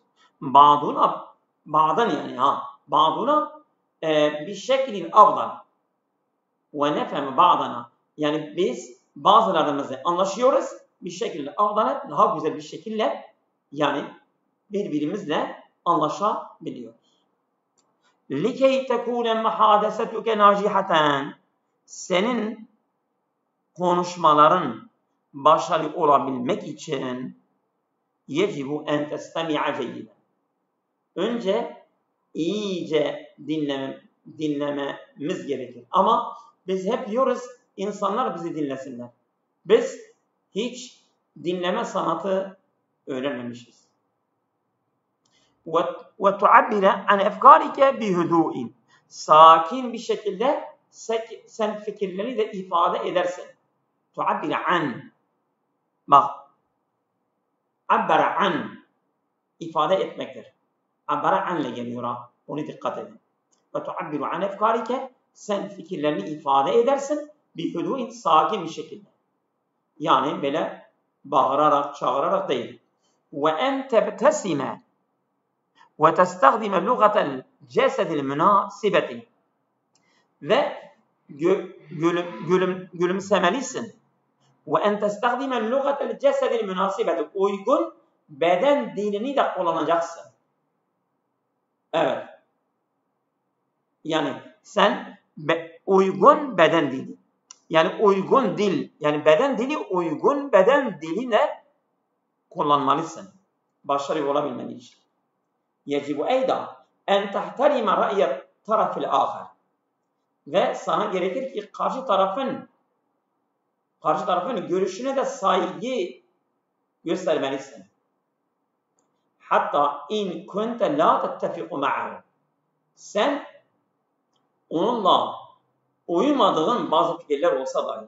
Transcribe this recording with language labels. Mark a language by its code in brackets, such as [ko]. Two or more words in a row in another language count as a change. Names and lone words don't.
[tr] Ba'dan yani ba'duna bir şeklin afdal. [ar] ونفهم بعضنا. [tr] Yani biz bazılarımızı anlaşıyoruz. Bir şekilde afdal, daha güzel bir şekilde, yani birbirimizle anlaşabiliyoruz. [ar] لِكَيْ تَكُونَ مَحَادَسَتُكَ نَاجِحَةً. [tr] Senin konuşmaların başarılı olabilmek için [ar] يَجِبُ اَنْ تَسْتَمِعَ جَيِّدًا. [tr] Önce iyice dinlememiz gerekir. Ama biz hep diyoruz, insanlar bizi dinlesinler. Biz hiç dinleme sanatı öğrenmemişiz. [ar] وَتُعَبِّرَ عَنْ اَفْكَارِكَ بِهُدُوءٍ. [tr] Sakin bir şekilde sen fikirlerini de ifade edersin. [ar] تُعَبِّرَ عَنْ. Bak, عَبَّرَ عَنْ [tr] ifade etmektir. [ar] عَبَّرَ عَنْ [tr] ile geliyor ha. Onu dikkat edin. [ar] وَتُعَبِّرُ عَنْ اَفْكَارِكَ. [tr] Sen fikirlerini ifade edersin. بِهُدُوءٍ, sakin bir şekilde. Yani böyle bağırarak, çağırarak değil. [ar] وَاَنْ تَبْتَسِمَ وَتَسْتَخْدِمَ لُغَةَ الْجَسَدِ الْمُنَاسِبَةِ. [tr] Ve gülümsemelisin. [ar] وَاَنْ تَسْتَخْدِمَ لُغَةَ الْجَسَدِ الْمُنَاسِبَةِ. [tr] Uygun beden dilini de kullanacaksın. Evet. Yani sen uygun beden dili. Yani uygun dil. Yani beden dili, uygun beden diline kullanmalısın. Başarılı olabilmen için. [ar] يَجِبُ اَيْدًا اَنْ تَحْتَرِمَ رَأْيَ طَرَفِ الْآخَرِ. [tr] Ve sana gerekir ki karşı tarafın görüşüne de saygı göstermelisin. [ar] حتى إن كنت لا تتفق معه. [tr] Sen onunla uyumadığın bazı fikirler olsa dahi.